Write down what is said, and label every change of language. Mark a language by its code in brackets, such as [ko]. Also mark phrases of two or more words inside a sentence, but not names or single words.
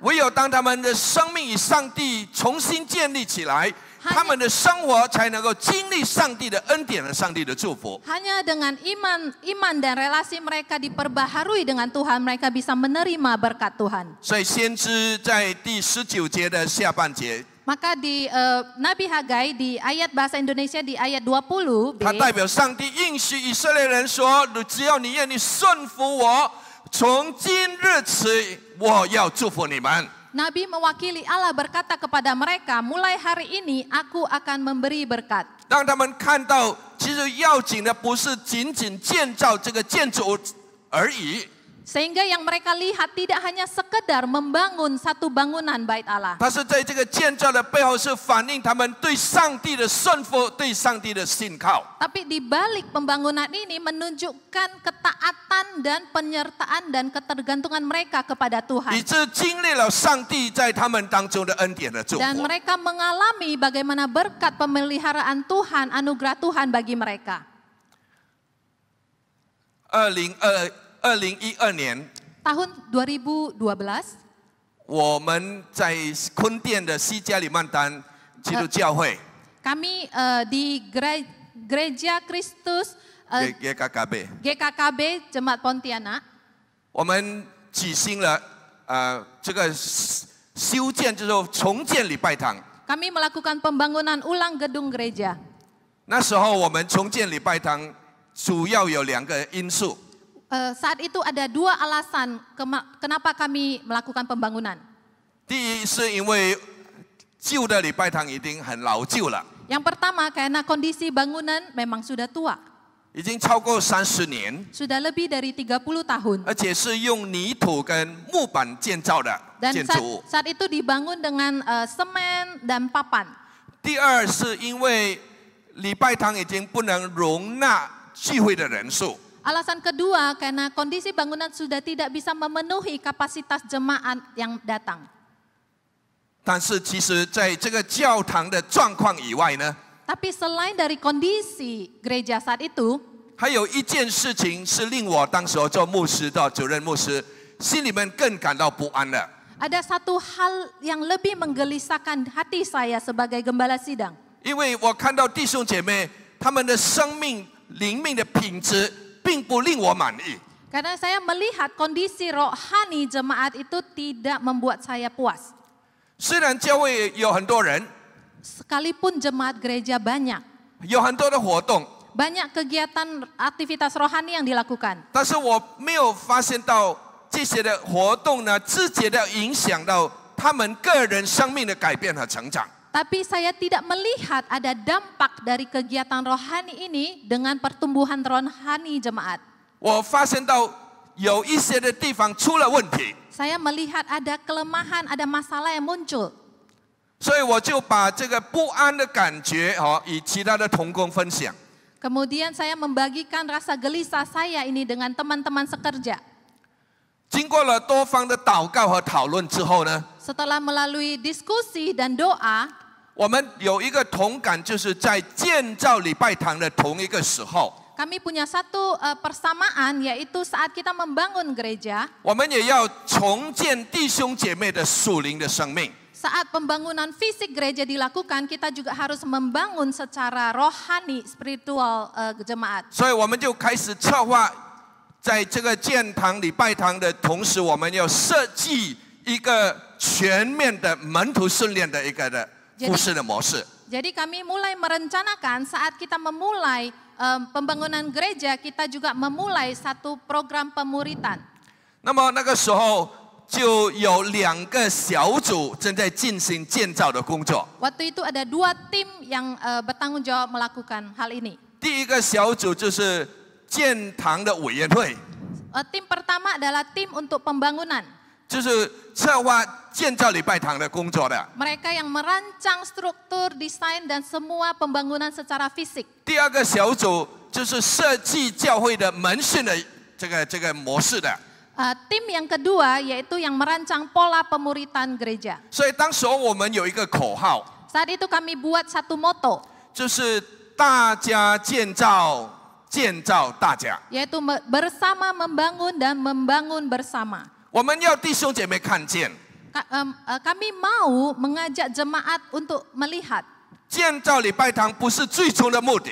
[zh] 唯有当他们的生命与上帝重新建立起来，他们的生活才能够经历上帝的恩典和上帝的祝福。 [id] Hanya dengan iman dan relasi mereka diperbaharui dengan Tuhan, mereka bisa menerima berkat Tuhan. [zh] 所以先知在第19节的下半节， [id] Maka di Nabi Hagai di ayat bahasa Indonesia di ayat 20b, [zh] 他代表上帝应许以色列人说：“只要你愿意顺服我，从今日起，我要祝福你们。” [id] Nabi mewakili Allah berkata kepada mereka, mulai hari ini aku akan memberi berkat. [zh] 让他们看到，其实要紧的不是仅仅建造这个建筑物而已， [id] Sehingga yang mereka lihat tidak hanya sekedar membangun satu bangunan bait Allah. [zh] 它是在这个建造的背后是反映他们对上帝的顺服、对上帝的信靠。 [id] Tapi di balik pembangunan ini menunjukkan ketaatan dan penyertaan dan ketergantungan mereka kepada [zh] 以 [id] Tuhan. [zh] 致经历了上帝在他们当中的恩典的祝福。 [id] Dan mereka mengalami bagaimana berkat pemeliharaan Tuhan, anugerah Tuhan bagi mereka. [zh] 2012年， [id] Tahun 2012, [zh] 我们在昆甸的西加里曼丹基督教会 [id] kami di Gereja Kristus [zh] GKKB， [id] GKKB Jemaat Pontianak, [zh] 我们举行了这个修建，就是重建礼拜堂。 [id] kami melakukan pembangunan ulang gedung gereja. [zh] 那时候我们重建礼拜堂主要有2个因素。 [id] Saat itu ada 2 alasan kenapa kami melakukan pembangunan. [zh] 第一是因为旧的礼拜堂已经很老旧了， [id] Yang pertama karena kondisi bangunan memang sudah tua, [zh] 已经超过30年， [id] sudah lebih dari 30 tahun. [zh] 而且是用泥土跟木板建造的 [id] Dan [zh] 建筑物。 [id] saat itu dibangun dengan semen dan papan. [zh] 第二是因为礼拜堂已经不能容纳聚会的人数， [id] Alasan kedua karena kondisi bangunan sudah tidak bisa memenuhi kapasitas jemaat yang datang. [zh] 但是其实在这个教堂的状况以外呢， [id] Tapi selain dari kondisi gereja saat itu, [zh] 还有一件事情是令我当时候做牧师的主任牧师心里面更感到不安的。 [id] ada satu hal yang lebih menggelisahkan hati saya sebagai gembala sidang. [zh] 因为我看到弟兄姐妹他们的生命灵命的品质并不令我满意。 [id] Karena saya melihat kondisi rohani jemaat itu tidak membuat saya puas. [zh] 虽然教会有很多人， [id] Sekalipun jemaat gereja banyak, [zh] 有很多的活动， [id] banyak kegiatan aktivitas rohani yang dilakukan. [zh] 但是我没有发现到这些的活动呢，直接的影响到他们个人生命的改变和成长。 [id] Tapi saya tidak melihat ada dampak dari kegiatan rohani ini dengan pertumbuhan rohani jemaat. [zh] 我发现到有一些的地方出了问题， [id] Saya melihat ada kelemahan, ada masalah yang muncul. [zh] 所以我就把这个不安的感觉与其他的同工分享。 [id] Kemudian saya membagikan rasa gelisah saya ini dengan teman-teman sekerja. [zh] 经过了多方的祷告和讨论之后呢， [id] Setelah melalui diskusi dan doa, [zh] 我们有一个同感，就是在建造礼拜堂的同一个时候， [id] kami punya satu persamaan, yaitu saat kita membangun gereja, [zh] 我们也要重建弟兄姐妹的属灵的生命。 [id] saat pembangunan fisik gereja dilakukan, kita juga harus membangun secara rohani, spiritual jemaat. [zh] 所以我们就开始策划，在这个建堂礼拜堂的同时，我们要设计一个全面的门徒训练的一个的服事的模式。 [id] Jadi kami mulai merencanakan saat kita memulai pembangunan gereja, kita juga memulai satu program pemuritan. [zh] 那么那个时候就有2个小组正在进行建造的工作。 [id] Waktu itu ada 2 tim yang bertanggung jawab melakukan hal ini. [zh] 第一个小组就是建堂的委员会， [id] Tim pertama adalah tim untuk pembangunan. [zh] 就是策划建造礼拜堂的工作的。 [id] Mereka yang merancang struktur, desain, dan semua pembangunan secara fisik. [zh] 第二个小组就是设计教会的门训的这个模式的。 [id] Tim yang kedua yaitu yang merancang pola pemuritan gereja. [zh] 所以当时候我们有一个口号， [id] Saat itu kami buat satu moto, [zh] 就是大家建造，建造大家。 [id] yaitu bersama membangun dan membangun bersama. [zh] 我们要弟兄姐妹看见， [id] Kami mau mengajak jemaat untuk melihat [zh] 建造礼拜堂不是最终的目的，